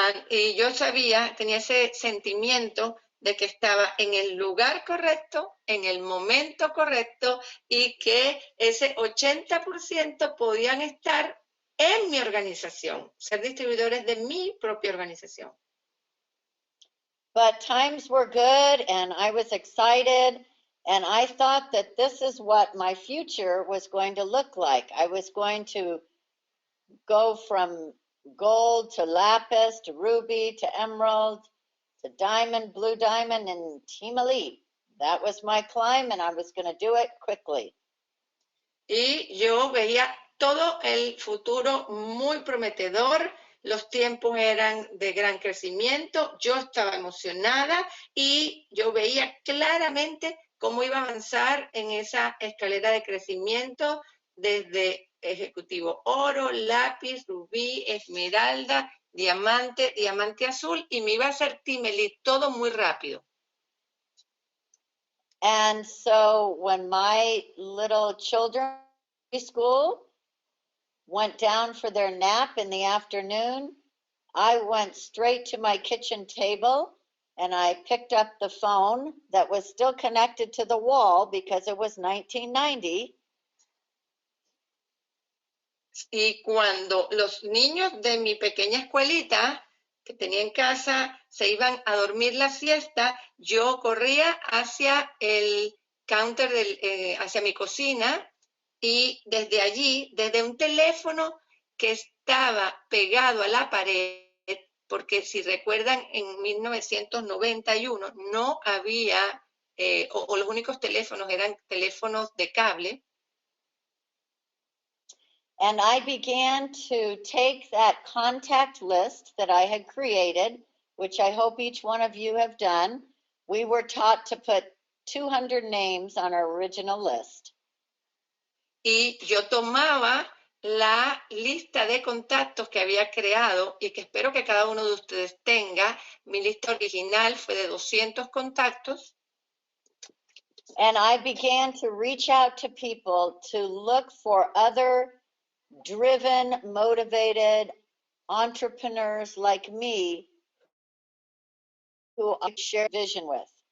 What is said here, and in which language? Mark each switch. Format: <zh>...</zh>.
<es>Y yo tenía ese sentimiento de que estaba en el lugar correcto, en el momento correcto, y que ese 80% podían estar en mi organización, ser distribuidores de mi propia organización.</es> <en>But times were good and I was excited and I thought that this is what my future was going to look like. I was going to go from gold to lapis to ruby to emerald to diamond, blue diamond, and team elite. That was my climb and I was going to do it quickly.</en> <es>Y yo veía todo el futuro muy prometedor, los tiempos eran de gran crecimiento, yo estaba emocionada y yo veía claramente cómo iba a avanzar en esa escalera de crecimiento desde ejecutivo oro, lápiz, rubí, esmeralda, diamante, diamante azul, y me iba a hacer team elite, todo muy rápido.</es> <en>And so when my little children school went down for their nap in the afternoon, I went straight to my kitchen table and I picked up the phone that was still connected to the wall because it was 1990.</en> <es>Y cuando los niños de mi pequeña escuelita que tenía en casa se iban a dormir la siesta, yo corría hacia el counter, hacia mi cocina, y desde allí, desde un teléfono que estaba pegado a la pared, porque si recuerdan, en 1991 no había, o los únicos teléfonos eran teléfonos de cable.</es> <en>And I began to take that contact list that I had created, which I hope each one of you have done. We were taught to put 200 names on our original list.</en> <es>Y yo tomaba la lista de contactos que había creado y que espero que cada uno de ustedes tenga. Mi lista original fue de 200 contactos.</es> <en>And I began to reach out to people to look for other driven, motivated entrepreneurs like me who I share vision with.</en>